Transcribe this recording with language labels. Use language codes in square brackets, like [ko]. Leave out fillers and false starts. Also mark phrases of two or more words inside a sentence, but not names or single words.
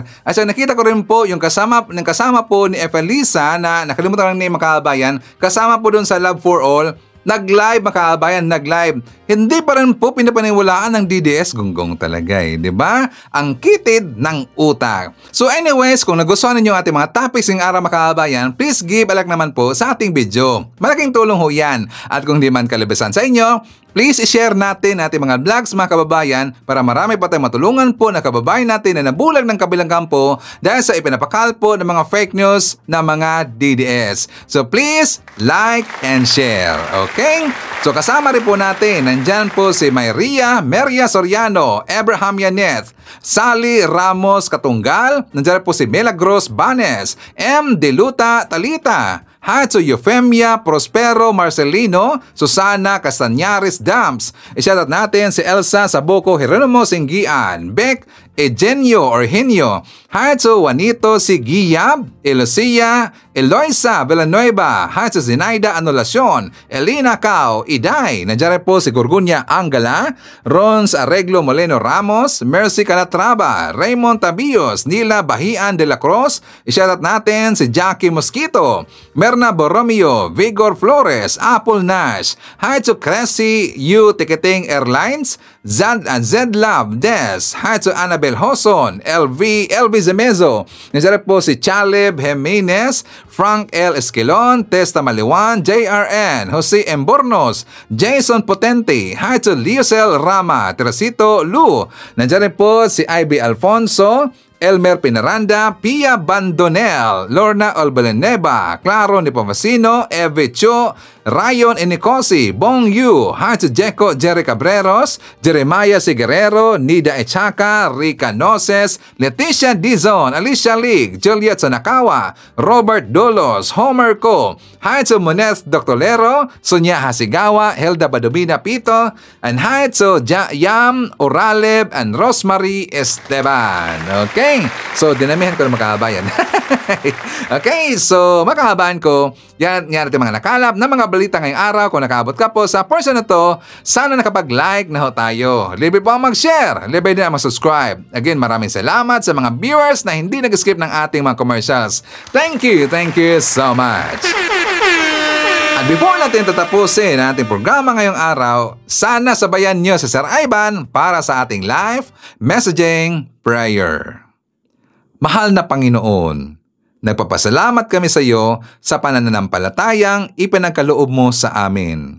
[tl] At so, nakita ko rin po yung kasama po ni Efelisa na nakalimutan lang ni makahabayan. Kasama po doon sa Love for All. Nag-live makahabayan, nag-live. Hindi pa rin po pinapaniwalaan ng DDS. Gunggong talaga eh, di ba? Ang kitid ng utak. [en] So anyways, [tl] kung nagustuhan ninyo ating mga topics ng araw makahabayan, [en] please give a like [tl] naman po sa ating video. Malaking tulong ho yan. At kung di man kalabasan sa inyo, please i-share natin ating mga vlogs mga kababayan para marami pa tayong matulungan po na kababayan natin na nabulag ng kabilang kampo dahil sa ipinapakalpo ng mga [en] fake news [tl] na mga DDS. [en] So please like and share. [tl] Okay? So kasama rin po natin, nandyan po si Maria Soriano, Abraham Yaneth, Sally Ramos Katunggal, nandyan po si Milagros Banes, M. Deluta Talita, Hatso Eufemia Prospero Marcelino, Susana Castañares Dams. I-shoutout natin si Elsa Saboco Jeronimo Singgian, Beck Eugenio Orhenio, Hatso Juanito Sigiyab, Elosia, Eloisa Villanueva, Hatso Zinaida Anulacion, Elina Cao, Iday, nandiyan po si Gurgunya Angala, Rons Arreglo Moleno Ramos, Mercy Calatrava, Raymond Tabios, Nila Bahian de la Cruz. I-shoutout natin si Jackie Mosquito, Merna Borromeo, Vigor Flores, Apple Nash, Hatso Cressy, U Ticketing Airlines, Z Love Des, Hatso Annabel Hoson, LV Zemezo. Nandiyan po si Chaleb Jimenez, Frank L. Esquilon, Testa Maliwan, JRN, Jose Embornos, Jason Potente, Hatso Liosel Rama, Teresito Lu. Nandiyan po si Ivy Alfonso, Elmer Pinaranda, Pia Bandonel, Lorna Olbaleneba, Claro Nipovasino, Eve Cho, Rayon Inicosi, Bong Yu, Hatso Jeco Jerry Cabreros, Jeremiah Siguerrero, Nida Echaka, Rica Noses, Leticia Dizon, Alicia League, Juliet Sanakawa, Robert Dolos, Homer Co, Hatso Monez Doctolero, Sonia Hasigawa, Helda Badubina Pito, and Hatso Yam Oraleb and Rosemary Esteban. Okay? So, dinamihan ko na makahabayan. Okay, so makahabayan ko, yan natin mga nakalap na mga balita ngayong araw. Kung nakaabot ka po sa portion na to, sana nakapag-like na ho tayo. Libre po ang mag-share, libre din ang mag-subscribe. Again, maraming salamat sa mga viewers na hindi nag-skip ng ating mga commercials. [en] Thank you so much. [tl] At before natin tatapusin ang ating programa ngayong araw, sana sabayan nyo si Sir Ivan para sa ating [en] live messaging prayer. [tl] Mahal na Panginoon, nagpapasalamat kami sa iyo sa pananampalatayang ipinagkaloob mo sa amin.